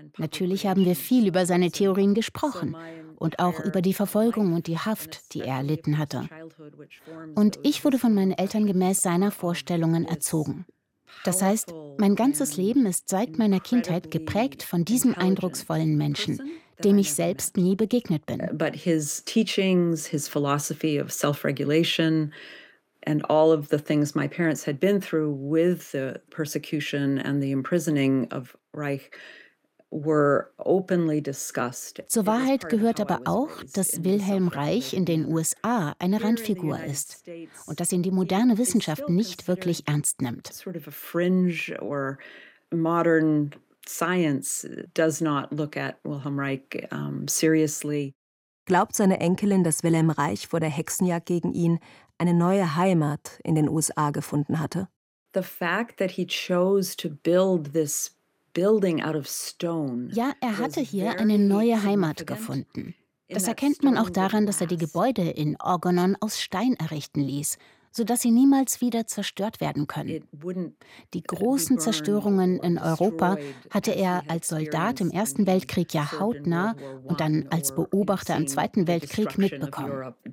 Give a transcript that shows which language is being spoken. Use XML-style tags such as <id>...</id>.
<de>Natürlich haben wir viel über seine Theorien gesprochen und auch über die Verfolgung und die Haft, die er erlitten hatte. Und ich wurde von meinen Eltern gemäß seiner Vorstellungen erzogen. Das heißt, mein ganzes Leben ist seit meiner Kindheit geprägt von diesem eindrucksvollen Menschen, dem ich selbst nie begegnet bin.</de> <en>But his teachings, his philosophy of self-regulation and all of the things my parents had been through with the persecution and the imprisoning of Reich were openly discussed.</en> <de>Zur Wahrheit gehört aber auch, dass Wilhelm Reich in den USA eine Randfigur ist und dass ihn die moderne Wissenschaft nicht wirklich ernst nimmt.</de> <en>Sort of a fringe or modern science does not look at Wilhelm Reich seriously.</en> <de>Glaubt seine Enkelin, dass Wilhelm Reich vor der Hexenjagd gegen ihn eine neue Heimat in den USA gefunden hatte?</de> <en>The fact that he chose to build this building out of stone.</en> <de>Ja, er hatte hier eine neue Heimat gefunden. Das erkennt man auch daran, dass er die Gebäude in Orgonon aus Stein errichten ließ, sodass sie niemals wieder zerstört werden können. Die großen Zerstörungen in Europa hatte er als Soldat im Ersten Weltkrieg ja hautnah und dann als Beobachter im Zweiten Weltkrieg mitbekommen.</de>